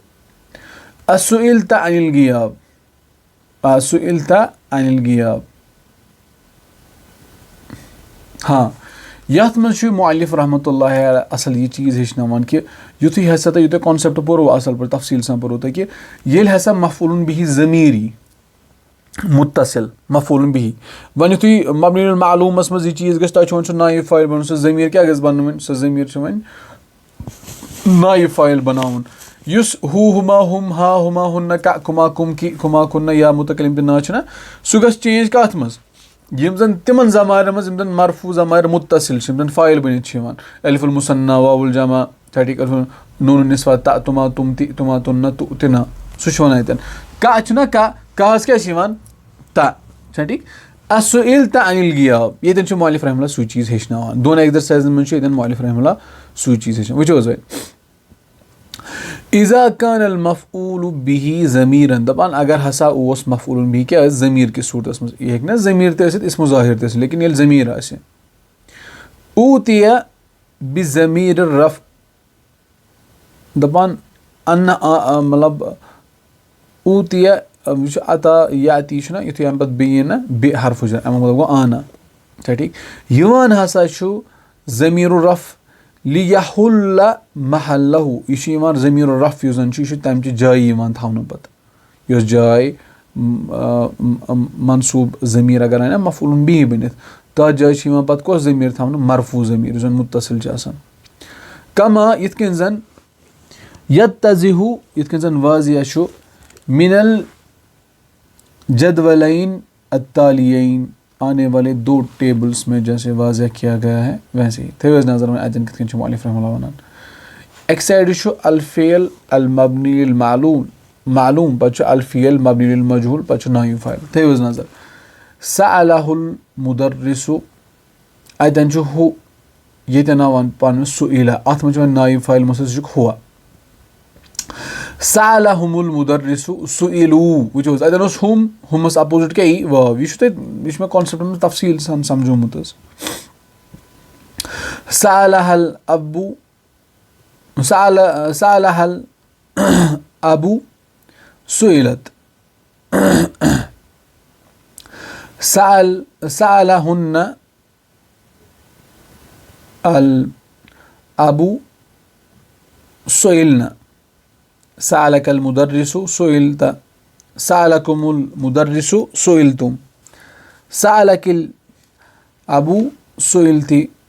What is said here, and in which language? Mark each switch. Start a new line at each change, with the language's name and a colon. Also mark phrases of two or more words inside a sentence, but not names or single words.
Arabic: اسئلت عن الغیاب سئلت عن الغیاب.
Kashmiri: ہاں یتھ منٛز چھُ مؤلف
Arabic: رحمۃ اللہ
Kashmiri: اصل یہِ چیٖز ہیٚچھناوان کہِ یُتھُے ہسا تۄہہِ یہِ کانسیپٹ پوٚرو اصل پٲٹھۍ تفصیٖل سان پوٚرو تۄہہِ کہِ ییٚلہِ ہسا
Arabic: مفعول به
Kashmiri: ضمیٖر یی
Arabic: متصل مفعول به
Kashmiri: وۄنۍ یُتھُے مبنی المعلوٗمس منٛز یہِ چیٖز گژھِ تۄہہِ چھُ وۄنۍ سُہ
Arabic: نایب فاعل
Kashmiri: بناوُن. سُہ ضمیٖر کیٛاہ گژھِ بنُن وۄنۍ؟ سُہ ضمیٖر چھُ وۄنۍ
Arabic: نایب فاعل
Kashmiri: بناوُن. یُس
Arabic: ہُہ ہُما ہُم ہا ہُما ہُنہ کُما کُم کی کُما کُنہ یا متکلم
Kashmiri: تہِ نا چھُنہ سُہ گژھِ چینج کتھ منٛز؟ یِم زن تِمن زمانن منٛز یِم زن
Arabic: مرفوٗع ضمائر متصل
Kashmiri: چھِ یِم زن فاعل بٔنِتھ چھِ یِوان.
Arabic: الف المثنى واو الجمع
Kashmiri: چھا ٹھیک
Arabic: نون النسوہ تا تُما تُم
Kashmiri: تہِ
Arabic: تُما تُنہ تُہ تِنہ
Kashmiri: سُہ چھُ ونان ییٚتٮ۪ن. کا چھُنہ کاہس کیٛاہ چھِ یِوان تا. چھا ٹھیک.
Arabic: اسئلت عن الغیاب
Kashmiri: ییٚتٮ۪ن چھُ مؤلف
Arabic: رحمہ اللہ
Kashmiri: سُے چیٖز ہیٚچھناوان. دۄن ایٚگزرسایزن منٛز چھُ ییٚتٮ۪ن مؤلف
Arabic: رحمہ اللہ
Kashmiri: سُے چیٖز ہیٚچھناوان. وٕچھو حظ وۄنۍ
Arabic: اذا کان المفعول به
Kashmiri: ضمیٖرن دپان اگر ہسا اوس
Arabic: مفعول به
Kashmiri: کیٛاہ ٲسۍ ضمیٖر کِس صوٗرتس منٛز. یہِ ہیٚکہِ نہ ضمیٖر تہِ ٲسِتھ
Arabic: اسمُ ظٲہِر
Kashmiri: تہِ ٲسِتھ لیکن ییٚلہِ ضمیٖر آسہِ.
Arabic: اوٗتِیہ بضمیٖر الرفع
Kashmiri: دپان انہ مطلب اوٗتِیہ یہِ چھُ عطا یاتی چھُنہ یُتھُے اَمہِ پتہٕ بیٚیہِ یی نہ بیٚیہِ
Arabic: حرفُ جر
Kashmiri: امیُک مطلب گوٚو آنا. چھا ٹھیک. یِوان ہسا چھُ
Arabic: ضمیٖر الرفع لیحُلَّ محلہُ
Kashmiri: یہِ چھُ یِوان
Arabic: ضمیٖر الرفع
Kashmiri: یُس زن چھُ یہِ چھُ تمچہِ جایہِ یِوان تھاونہٕ پتہٕ. یۄس جاے منصوٗب ضمیٖر اگر آیہِ نہ مفعول به بٔنِتھ تتھ جایہِ چھِ یِوان پتہٕ کۄس ضمیٖر تھاونہٕ
Arabic: مرفوٗع ضمیٖر
Kashmiri: یُس زن متصل چھُ آسان.
Urdu: کما
Kashmiri: یِتھ کٔنۍ زن یتضح یِتھ کٔنۍ زن واضح چھُ
Arabic: من الجدولین التالیین
Urdu: آنے والے دو ٹیبلس میں جیسے واضح کیا گیا ہے ویسے ہی.
Kashmiri: تھٲیِو حظ نظر وۄنۍ اتٮ۪ن کِتھ کٔنۍ چھُ مؤلف
Arabic: رحمہ اللہ
Kashmiri: ونان. اکہِ سایڈٕ چھُ
Arabic: الفعل المبنی للمعلوم
Kashmiri: معلوم پتہٕ چھُ
Arabic: الفعل مبنی للمجهول
Kashmiri: پتہٕ چھُ
Arabic: نایب فاعل.
Kashmiri: تھٲیِو حظ نظر
Arabic: سألہ المدرس
Kashmiri: اتٮ۪ن چھُ ہُہ ییٚتٮ۪ن آو پانہٕ سُئلہ اتھ منٛز چھُ وۄنۍ
Arabic: نایب فاعل مُستتر
Kashmiri: سُہ چھُ ہُوَ.
Arabic: سألہم المدرس سئلوا
Kashmiri: وٕچھو حظ اتٮ۪ن اوس ہُم ہُمس اپوزِٹ کیٛاہ یی واو. یہِ چھُ مےٚ کانسیپٹ منٛز تفصیٖل سان سمجھومُت حظ.
Arabic: سألہ الابُ سألہ الابُ سئلت سألہن الابُ سئلن سألک المدرس سئلت سألکم المدرس سئلتم سألک الابُ سئلتی